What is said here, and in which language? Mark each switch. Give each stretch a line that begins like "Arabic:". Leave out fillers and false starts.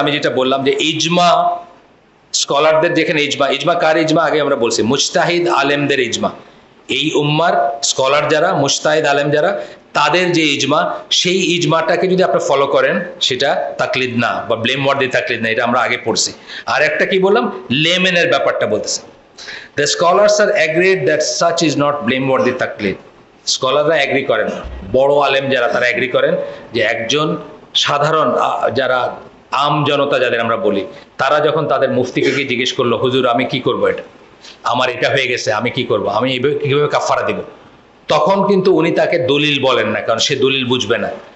Bangla: আমি যেটা বললাম যে ইজমা স্কলারদের, যেখানে ইজমা কার ইজমা, আগে আমরা বলছি মুজতাহিদ আলেমদের ইজমা। এই উম্মার স্কলার যারা, মুজতাহিদ আলেম যারা, তাদের যে ইজমা, সেই ইজমাটাকে যদি আপনি ফলো করেন, সেটা তাকলিদ না, বা ব্লেম ওয়ার্দি তাকলিদ না। এটা আমরা আগে পড়ছি। আর একটা কি বললাম, লেমেনের ব্যাপারটা বলতেছে।
English: The scholars are agreed that such is not blameworthy taklid.
Bangla: স্কলাররা agri করেন, বড় আলেম যারা, তারা এগ্রি করেন যে একজন সাধারণ, যারা আম জনতা যাদের আমরা বলি, তারা যখন তাদের মুফতিকে গিয়ে জিজ্ঞেস করলো, হুজুর আমি কি করবো এটা, আমার এটা হয়ে গেছে, আমি কি করব, আমি কিভাবে কাফারা দিব, তখন কিন্তু উনি তাকে দলিল বলেন না, কারণ সে দলিল বুঝবে না।